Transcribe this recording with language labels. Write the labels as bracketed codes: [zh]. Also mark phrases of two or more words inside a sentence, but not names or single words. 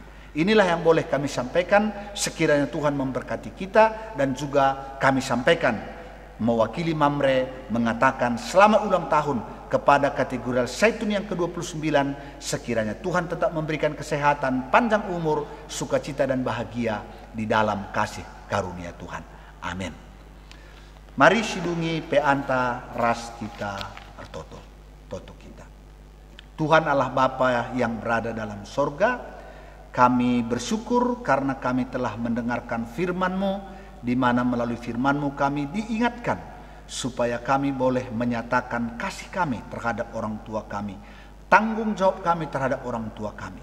[id] Inilah yang boleh kami sampaikan, sekiranya Tuhan memberkati kita. Dan juga kami sampaikan mewakili Mamre mengatakan selamat ulang tahun kepada kategori Zaitun yang ke-29. Sekiranya Tuhan tetap memberikan kesehatan, panjang umur, sukacita dan bahagia di dalam kasih karunia Tuhan. Amin. [btx] Mari sidungi peanta ras kita toto kita. [id] Tuhan Allah Bapa yang berada dalam sorga, kami bersyukur karena kami telah mendengarkan firman-Mu, di mana melalui firman-Mu kami diingatkan supaya kami boleh menyatakan kasih kami terhadap orang tua kami, tanggung jawab kami terhadap orang tua kami.